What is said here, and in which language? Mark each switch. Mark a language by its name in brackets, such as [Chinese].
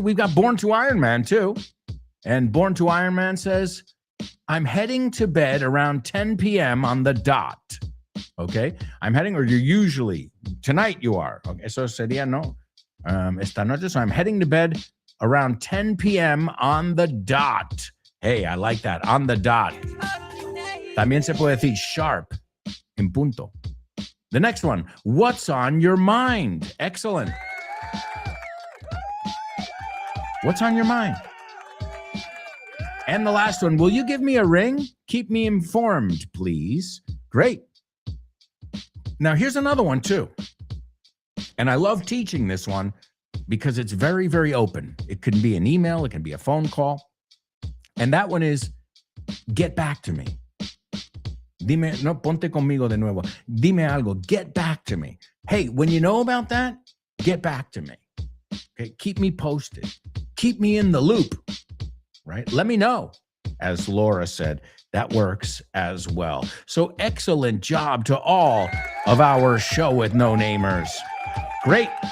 [English] We've got Born to Iron Man too. And Born to Iron Man says, I'm heading to bed around 10 p.m. on the dot. Okay. I'm heading, or you're usually, tonight you are. Okay. [Spanish] So sería no. Esta noche. [English] So I'm heading to bed around 10 p.m. on the dot. Hey, I like that. On the dot. [Spanish] También se puede decir sharp. En punto. [English] The next one, what's on your mind? Excellent. What's on your mind? And the last one, will you give me a ring? Keep me informed, please. Great. Now, here's another one, too. And I love teaching this one because it's very, very open. It can be an email. It can be a phone call. And that one is, get back to me. [Spanish] Dime, no, ponte conmigo de nuevo. Dime algo. [English] Get back to me. Hey, when you know about that, get back to me. Okay, keep me posted. Keep me in the loop, right? Let me know. As Laura said, that works as well. So excellent job to all of our show with no-namers. Great.